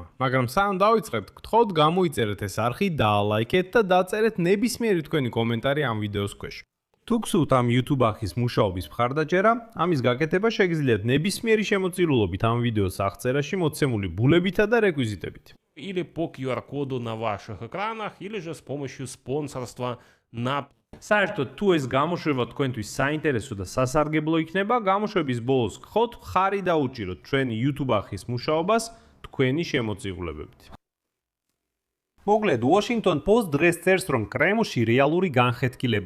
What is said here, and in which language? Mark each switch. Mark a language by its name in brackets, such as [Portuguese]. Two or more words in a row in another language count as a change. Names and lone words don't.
[Georgian] მაგრამ სანამ დავიწყებთ, გთხოვთ გამოიწერეთ ეს არხი, დაალაიქეთ და დაწერეთ ნებისმიერი თქვენი კომენტარი ამ ვიდეოს ქვეშ. თუ გსურთ ამ YouTube არხის მუშაობის მხარდაჭერა, ამის გაკეთება შეგიძლიათ ნებისმიერი შემოწირულობით ამ ვიდეოს აღწერაში მოცემული ბულებითა და რეკვიზიტებით. [Russian] Или по QR-коду на ваших экранах, или же с помощью спонсорства на... [Georgian] საერთოდ თუ ეს გამოშვება თქვენთვის საინტერესო და სასარგებლო იქნება, გამოშვების ბოლოს გხოთ ხარი დაუჭიროთ ჩვენი YouTube არხის მუშაობას თქვენი შემოწირულებებით. მოკლედ, Washington Post დღეს წერს, რომ კრემლში რეალური განხეთქილება.